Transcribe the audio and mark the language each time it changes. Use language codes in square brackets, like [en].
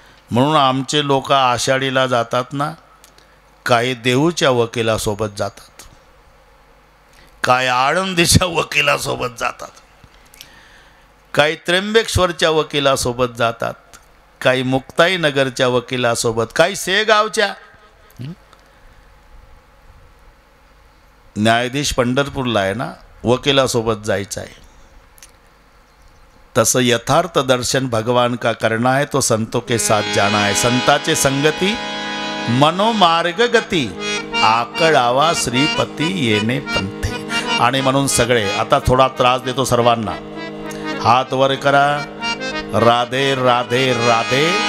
[mr] म्हणून आमचे लोक आषाढीला जातात ना, काही देऊच्या वकिलासोबत जातात, काही आळंदीच्या वकिलासोबत जातात, काही त्र्यंबकेश्वरच्या वकिलासोबत जातात, काही मुक्ताईनगरच्या वकिलासोबत, काही शेगावच्या। न्यायाधीश पंढरपूरला आहे ना, वकिलासोबत जायचं आहे। [hi] तसं यथार्थ दर्शन भगवान का करना है तो संतों के साथ जाना है। [mr] संताचे संगती मनोमार्ग गती, आकळावा श्रीपती येणे पंथे। आणि म्हणून सगळे आता थोडा त्रास देतो सर्वांना, हात वर करा, राधे राधे राधे